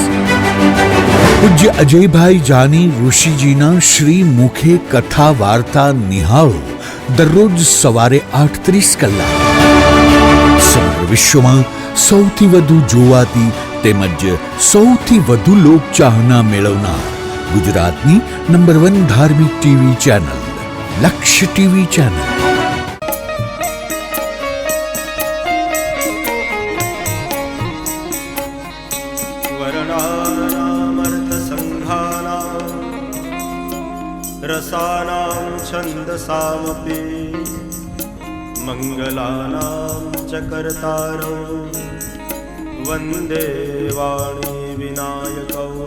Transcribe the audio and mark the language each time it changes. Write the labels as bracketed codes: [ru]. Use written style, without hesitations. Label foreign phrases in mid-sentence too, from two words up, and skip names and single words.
[gu] પૂજ્ય અજયભાઈ જાની ઋષિજીના શ્રી મુખે કથા વાર્તા નિહાળો દરરોજ સવારે 8:30 કલાક। સમગ્ર વિશ્વમાં સૌથી વધુ જોવાતી તેમજ સૌથી વધુ લોકચાહના મેળવનાર ગુજરાતની નંબર 1 ધાર્મિક ટીવી ચેનલ લક્ષ્ય ટીવી ચેનલ। [sa] रसानां छन्दसामपि मङ्गलानां च कर्तारं वन्दे वाणी विनायकौ